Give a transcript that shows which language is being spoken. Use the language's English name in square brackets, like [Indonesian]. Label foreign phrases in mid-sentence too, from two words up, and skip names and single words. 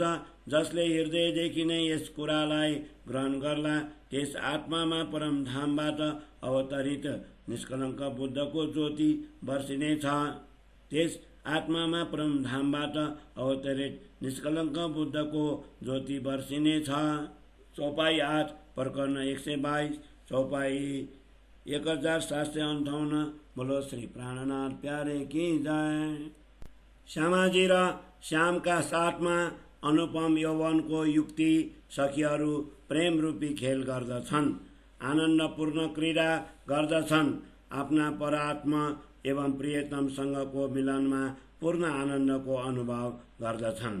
[Nepali] जसले हृदयदेखि नै यस कुरालाई ग्रहण गर्ला त्यस आत्मामा परमधामबाट अवतरित निष्कलङ्क बुद्धको ज्योति बर्सिनेछ। त्यस आत्मामा परमधामबाट अवतरित निष्कलङ्क बुद्धको ज्योति बर्सिनेछ। चौपाई 8 प्रकरण 122 चौपाई 1758। [Hindi] बोलो श्री प्राणनाथ प्यारे की जय। [Nepali] श्यामाजी र श्यामका साथमा अनुपम यौवनको युक्ति सखीहरू प्रेम रूपी खेल गर्दछन्, आनन्दपूर्ण क्रीडा गर्दछन्। आफ्ना परात्मा एवं प्रियतमसँगको मिलनमा पूर्ण आनन्दको अनुभव गर्दछन्।